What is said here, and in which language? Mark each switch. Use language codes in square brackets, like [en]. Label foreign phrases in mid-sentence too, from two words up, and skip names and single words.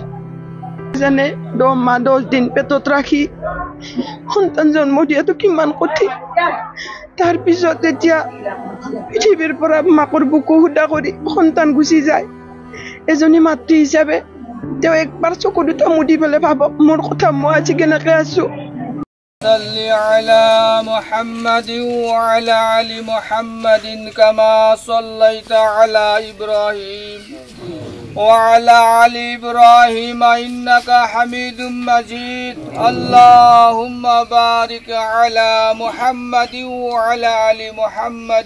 [as] জানে 10 মাহ 10 দিন পেটত ৰাখি সন্তান জন্ম দিয়াটো কিমান কঠিন। তাৰ পিছত এতিয়া পৃথিৱীৰ পৰা মাকৰ বুকু সুদা কৰি সন্তান গুচি যায়। এজনী মাতৃ হিচাপে তেওঁ একবাৰ চকু দুটা মুদি পেলাই ভাবক মোৰ কথা মই আজি কেনেকৈ আছোঁ। [ar] صل على محمد وعلى آل محمد كما صليت على إبراهيم وعلى آل إبراهيم إنك حميد مجيد اللهم بارك على محمد وعلى آل محمد